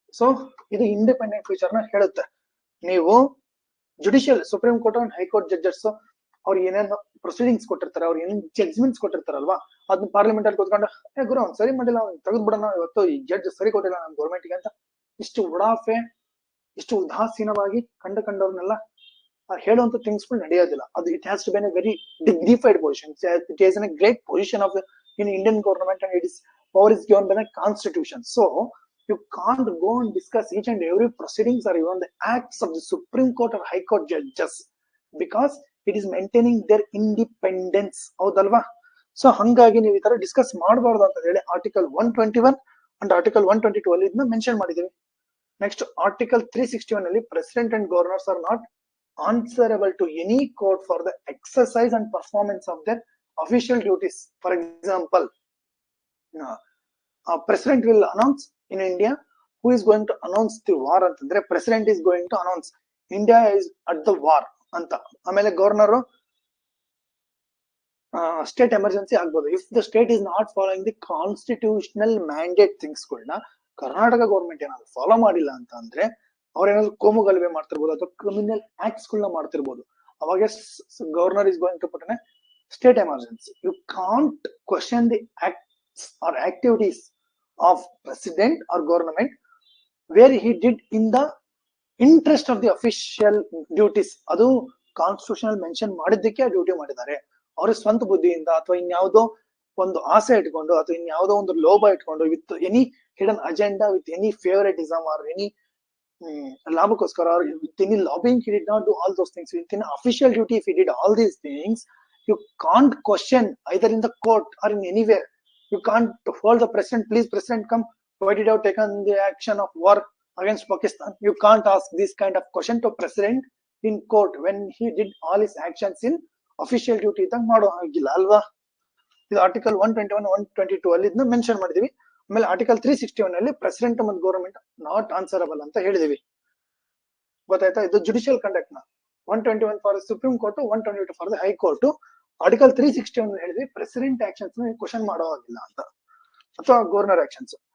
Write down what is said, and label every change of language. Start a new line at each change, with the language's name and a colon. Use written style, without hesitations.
Kannada: So ಇದು independent feature ನ ಹೇಳುತ್ತೆ. ನೀವು judicial supreme court and high court judges ಅವ್ರು ಏನೇನು ಪ್ರೊಸೀಡಿಂಗ್ಸ್ ಕೊಟ್ಟಿರ್ತಾರೆ, ಅವ್ರು ಏನೇನು ಜಡ್ಜ್ಮೆಂಟ್ಸ್ ಕೊಟ್ಟಿರ್ತಾರಲ್ವಾ, ಅದನ್ನ ಪಾರ್ಲಿಮೆಂಟ್ ಅಲ್ಲಿ ಕೂತ್ಕೊಂಡು ಗುರು ಅವ್ನು ಸರಿ ಮಾಡಿಲ್ಲ, ಅವ್ನು ತೆಗೆದು ಬಿಡೋಣ, ಇವತ್ತು ಈ ಜಡ್ಜ್ ಸರಿ ಕೊಟ್ಟಿಲ್ಲ ನಮ್ಮ ಗೌರ್ಮೆಂಟ್ಗೆ ಅಂತ ಇಷ್ಟು ಉಡಾಫೆ, ಇಷ್ಟು ಉದಾಸೀನವಾಗಿ ಕಂಡವ್ರನ್ನೆಲ್ಲ ಹೇಳುವಂತ ಥಿಂಗ್ಸ್ಗಳು ನಡೆಯೋದಿಲ್ಲ. ಅದು
English: It has to be a very dignified position. It is an a great position of in Indian government and it is power is given by the constitution. So you can't go and discuss each and every proceedings or even the acts of the Supreme Court or High Court judges because it is maintaining their independence.
Kannada: ಹೌದಲ್ವಾ? So ಹಂಗಾಗಿ ನೀವು ಈ ತರ discuss ಮಾಡಬಾರ್ದು ಅಂತ ಹೇಳಿ article 121 and article 122 ಅಲ್ಲಿ ಇದನ್ನ ಮೆನ್ಷನ್ ಮಾಡಿದೀವಿ.
English: Next, article 361 ಅಲ್ಲಿ president and governors are not answerable to any court for the exercise and performance of their official duties. For example, president will announce in India who is going to announce the war ಅಂತಂದ್ರೆ president is going to announce India is at the war ಅಂತ. ಆಮೇಲೆ governor state emergency ಆಗ್ಬೋದು.
Kannada: If the state is not following the constitutional mandate ಥಿಂಗ್ಸ್ಗಳನ್ನ Karnataka government ಏನಾದ್ರು follow ಮಾಡಿಲ್ಲ ಅಂತ ಅಂದ್ರೆ ಅವ್ರೇನಾದ್ರು ಕೋಮು ಗಲಭೆ ಮಾಡ್ತಿರ್ಬೋದು ಅಥವಾ ಕ್ರಿಮಿನಲ್ ಆಕ್ಟ್ಸ್ ಗಳನ್ನ ಮಾಡ್ತಿರ್ಬೋದು.
English: ಅವಾಗ governor is going to put a state emergency. You can't question the acts or activities of president or government where he did in the interest of the official duties.
Kannada: ಅದು constitutional mention ಮಾಡಿದ್ದಕ್ಕೆ ಆ duty ಮಾಡಿದ್ದಾರೆ. ಅವ್ರ ಸ್ವಂತ ಬುದ್ಧಿಯಿಂದ ಅಥವಾ ಇನ್ಯಾವುದೋ ಒಂದು ಆಸೆ ಇಟ್ಕೊಂಡು ಅಥವಾ ಇನ್ಯಾವುದೋ ಒಂದು ಲೋಭ ಇಟ್ಕೊಂಡು with any hidden agenda, with any ಫೇವರೇಟಿಸಮ್ R any ಲಾಭಕ್ಕೋಸ್ಕರ with any lobbying,
English: he did not do all those things. Within official duty, if he did all these things, you can't question either in the court or in anywhere. You can't hold the president, please president come, why did you have taken the action of war against Pakistan. You can't ask this kind of question to president in court when he did all his actions in official duty
Kannada: ಇದ್ದಾಗ ಮಾಡೋ ಹಾಗಿಲ್ಲ ಅಲ್ವಾ. ಇದು article 121 122 ಅಲ್ಲಿ ಇದನ್ನ mention ಮಾಡಿದೀವಿ. ಆಮೇಲೆ article 361 ಅಲ್ಲಿ ಪ್ರೆಸಿಡೆಂಟ್ ಮತ್ತು ಗವರ್ಮೆಂಟ್ ನಾಟ್ ಆನ್ಸರಬಲ್ ಅಂತ ಹೇಳಿದೀವಿ. ಗೊತ್ತಾಯ್ತಾ?
English: ಇದು judicial conduct ನ 121 for supreme court, 122 for the high court.
Kannada: Article 361 ಹೇಳಿದ್ವಿ ಪ್ರೆಸಿಡೆಂಟ್ ಆಕ್ಷನ್ಸ್ ಕ್ವಶನ್ ಮಾಡೋ ಹಾಗಿಲ್ಲ ಅಂತ, ಅಥವಾ ಗವರ್ನರ್ ಆಕ್ಷನ್ಸ್.